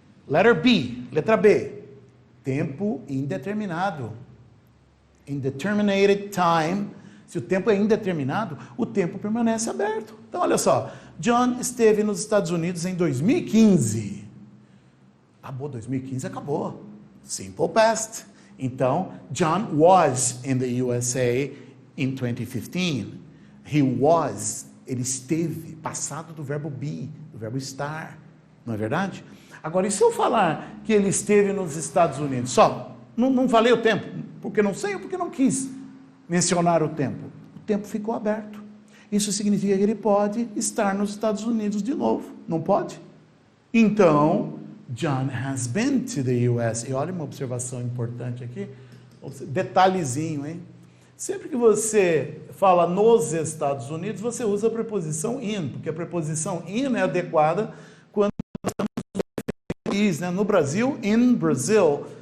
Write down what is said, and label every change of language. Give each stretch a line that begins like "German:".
English: Letter B,
Portuguese: letra B, tempo indeterminado.
English: Indeterminated time.
Portuguese: Se o tempo é indeterminado, o tempo permanece aberto. Então, olha só, John esteve nos Estados Unidos em 2015. Acabou, 2015 acabou. Simple past. Então,
English: John was in the USA in 2015. He was,
Portuguese: ele esteve, passado do verbo be, do verbo estar. Não é verdade? Agora, e se eu falar que ele esteve nos Estados Unidos? Só, não falei o tempo, porque não sei ou porque não quis mencionar o tempo. O tempo ficou aberto. Isso significa que ele pode estar nos Estados Unidos de novo. Não pode? Então,
English: John has been to the US.
Portuguese: E olha uma observação importante aqui. Detalhezinho, hein? Sempre que você fala nos Estados Unidos, você usa a preposição in, porque a preposição in é adequada quando nós estamos no país, né? No Brasil,
English: in Brazil.